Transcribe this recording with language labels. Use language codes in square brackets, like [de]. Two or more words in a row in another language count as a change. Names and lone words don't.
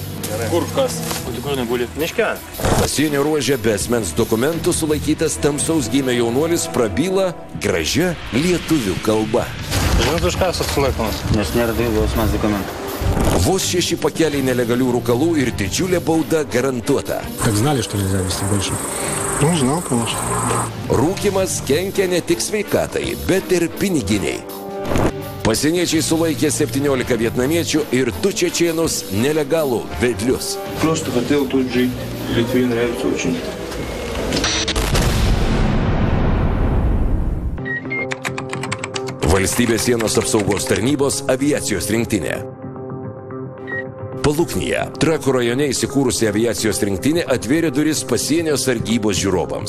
[lt] Kur kas? Miške. Pasienio ruože be asmens dokumentų sulaikytas tamsaus gimė jaunuolis prabyla gražia lietuvių kalba. Žinot, už ką sulaikomas? Nes nėra dvigubos asmens dokumentų. Vos 6 pakeliai nelegalių rūkalų ir didžiulė bauda garantuota. [ru] Как знали, что нельзя вести больше? Ну, знал, конечно. [lt] Rūkimas kenkia ne tik sveikatai, bet ir piniginiai. Pasieniečiai sulaikė 17 vietnamiečių ir 2 čečėnus nelegalų vedlius. [ru] Просто хотел тут жить. Литве нравится очень. [lt] Valstybės sienos apsaugos tarnybos aviacijos rinktinė. Paluknyje, Trakų rajone įsikūrusi aviacijos rinktinė atvėrė duris pasienio sargybos žiūrovams.